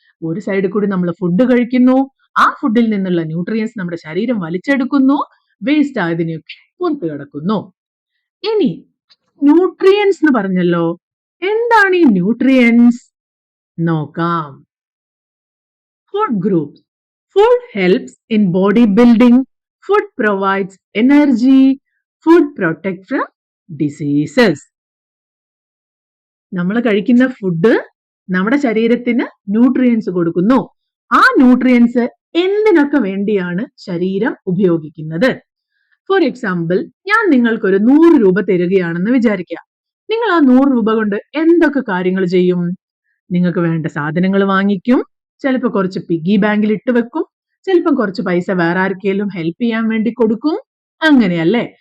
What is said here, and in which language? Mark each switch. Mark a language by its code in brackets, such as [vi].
[ml] ഒരു സൈഡിൽ കൂടി നമ്മൾ ഫുഡ് കഴിക്കുന്നു, ആ ഫുഡിൽ നിന്നുള്ള ന്യൂട്രിയൻസ് നമ്മുടെ ശരീരം വലിച്ചെടുക്കുന്നു, വേസ്റ്റ് ആയതിനെയൊക്കെ പുറത്തു കിടക്കുന്നു. ഇനി ന്യൂട്രിയൻസ് എന്ന് പറഞ്ഞല്ലോ, എന്താണ് ഈ ന്യൂട്രിയൻസ്? [en] നോക്കാം. Food groups. Food helps in body building. Food provides energy. Food protects from diseases. [ml] നമ്മൾ കഴിക്കുന്ന ഫുഡ് നമ്മുടെ ശരീരത്തിന് ന്യൂട്രിയൻസ് കൊടുക്കുന്നു. ആ ന്യൂട്രിയൻസ് എന്തിനൊക്കെ വേണ്ടിയാണ് ശരീരം ഉപയോഗിക്കുന്നത്? [en] for example, [ml] ഞാൻ നിങ്ങൾക്കൊരു 100 രൂപ തരികയാണെന്ന് വിചാരിക്കുക. നിങ്ങൾ ആ 100 രൂപ കൊണ്ട് എന്തൊക്കെ കാര്യങ്ങൾ ചെയ്യും? നിങ്ങൾക്ക് വേണ്ട സാധനങ്ങൾ വാങ്ങിക്കും, ചിലപ്പോൾ കുറച്ച് പിഗ്ഗി ബാങ്കിൽ ഇട്ട് വെക്കും, ചിലപ്പം കുറച്ച് പൈസ വേറെ ആർക്കെങ്കിലും ഹെൽപ്പ് ചെയ്യാൻ വേണ്ടി കൊടുക്കും. അങ്ങനെയല്ലേ?